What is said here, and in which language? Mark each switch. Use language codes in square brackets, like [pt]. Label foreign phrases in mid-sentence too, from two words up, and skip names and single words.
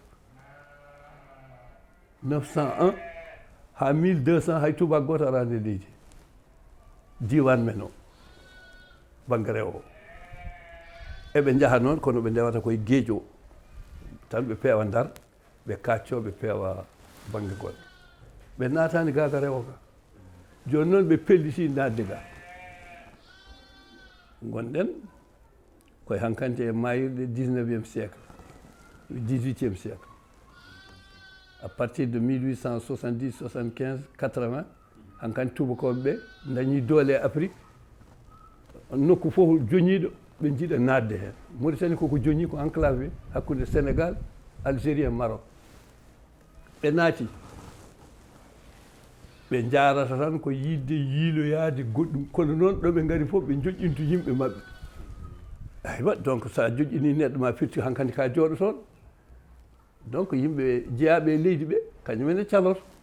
[ff] 901 ha 1200 hay tubako goto arani e leydi diwan men o banggue rewo o eɓe jaaha noon kono ɓe ndewata koye gueeƴo o tan ɓe peewa Ndar ɓe kacco ɓe peewa banggue goɗɗo ɓe natani gaga rewo ka joni noon ɓe pelliti nadde ga gonɗen koye hankkandi e mayirɗe [fr] 19e siècle 18e siècle à partir de [ff] 1870 75 80 hankkandi tubakoɓe ɓe dañi doole e Afrique nokku fof joñiɗo ɓe jiiɗa nadde hen Mauritanie koko joñi ko enclavé hakkude Sénégal Algérie e Maroc ɓe naati ɓe jarata tan ko yidde yiiloyade goɗɗum kono noon ɗo ɓe ngari fof ɓe joƴƴintu yimɓe maɓɓe aywa donc sa joƴƴini neɗɗo ma firti hankkandi ka jooɗo toon donc yimɓe jeeyaɓe e leydi ɓe kañumene caloto